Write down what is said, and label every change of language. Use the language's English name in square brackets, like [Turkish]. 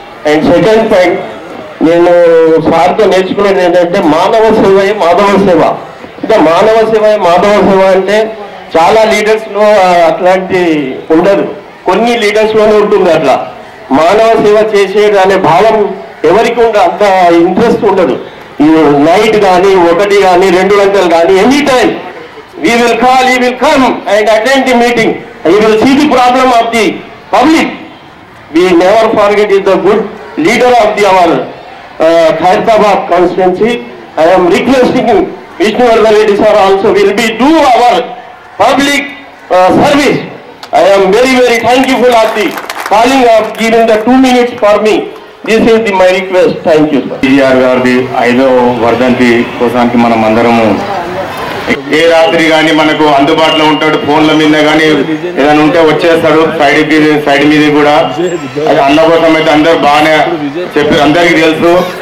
[Telugu] And second point నేను సార్తో నేర్చుకునేది ఏంటంటే మానవ సేవయే మాధవ సేవ. ఇంకా మానవ సేవ అంటే చాలా లీడర్స్లో అట్లాంటి ఉండదు, కొన్ని లీడర్స్లోనే ఉంటుంది. అట్లా మానవ సేవ చేసేది అనే భావం ఎవరికి అంత ఇంట్రెస్ట్ ఉండదు. ఈ నైట్ కానీ 1 కానీ 2 గంటలు కానీ any time [English] we will call, he will come and attend the meeting, he will see the problem of the public. We never forget is the good leader of our Khairtabad constituency. I am requesting Vishnuవర్ధన్ Reddy sir also will be do our public service. I am very thankful of the calling of giving the 2 minutes for me. This is my request. Thank you sir. [Telugu] PGR గారిది 5వ వర్ధంతి కోసానికి మనం అందరము ఏ రాత్రి కానీ మనకు అందుబాటులో ఉంటాడు, ఫోన్ల మీద కానీ ఏదైనా ఉంటే వచ్చేస్తాడు సైడ్ మీద కూడా. అది అన్న కోసం అయితే అందరు బాగానే చెప్పారు, అందరికీ తెలుసు.